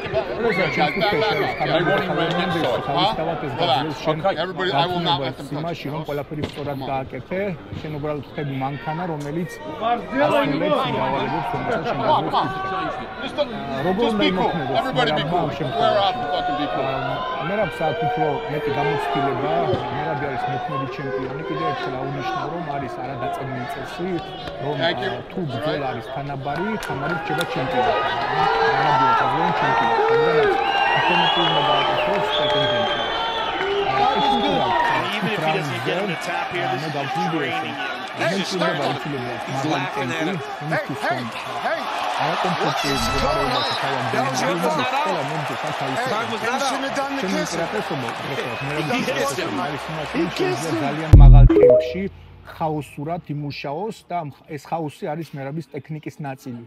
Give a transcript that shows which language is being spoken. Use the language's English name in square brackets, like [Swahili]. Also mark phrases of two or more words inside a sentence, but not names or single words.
[Georgian] იმაში, რომ ყველაფერი სწორად გააკეთე, შენ უბრალოდ ხდები მანქანა, რომელიც როგორ უნდა იმოქმედოს მერაბს აქვს უფრო მეტი გამოცდილება, მერაბი არის მოქმედი ჩემპიონი, კიდევ ერთხელ აღნიშნავ, რომ არის არადაწესებული წესი, რომ თუ ბრძოლა არის თანაბარი, ხამარი რჩება ჩემპიონი. [English] Even if he doesn't get him to tap here, this is draining him. He's just laughing at him. [Georgian] ძალიან მაღალ ტემპში ხაოსურად იმუშაოს და ეს ხაოსი არის მერაბის ტექნიკის ნაწილი.